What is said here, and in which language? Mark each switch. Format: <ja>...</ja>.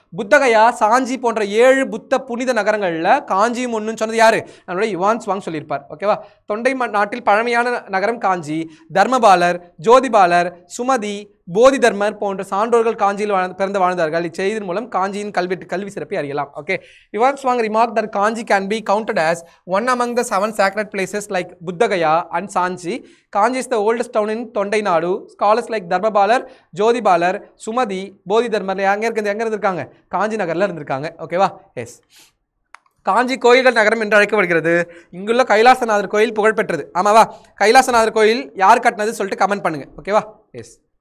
<ta>புத்தகயா, சாஞ்சி போன்ற 7 புத்த புனித நகரங்களில் காஞ்சியும் ஒன்றுன்னு சொன்னது யாரு? நம்மளுடைய யுவான் சுவாங் சொல்லியிருப்பார், ஓகேவா. தொண்டை நாட்டில் பழமையான நகரம் காஞ்சி. தர்மபாலர், ஜோதிபாலர், சுமதி, போதி தர்மர் போன்ற சான்றோர்கள் காஞ்சியில் பிறந்து வாழ்ந்தார்கள். இச்செய்தின் மூலம் காஞ்சியின் கல்வி சிறப்பை அறியலாம். Okay.</ta> <en>Yuan Chwang remarked that Kanji can be counted as one among the 7 sacred places like Buddha and Sanchi. Kanji is the oldest town in Tondai Nadu. Scholars like Dharmabalar, Jodhibalar, Sumadi, Bodhi Dharmar</en> <ta>எங்க இருக்காங்க? காஞ்சி நகர்ல இருந்திருக்காங்க, ஓகேவா. S. காஞ்சி கோயில்கள் நகரம் என்று அழைக்கப்படுகிறது. இங்குள்ள கைலாசநாதர் கோயில் புகழ்பெற்றது. ஆமாவா. கைலாசநாதர் கோயில் யார் கட்டினது சொல்லிட்டு கமெண்ட் பண்ணுங்க, ஓகேவா. எஸ்.</ta>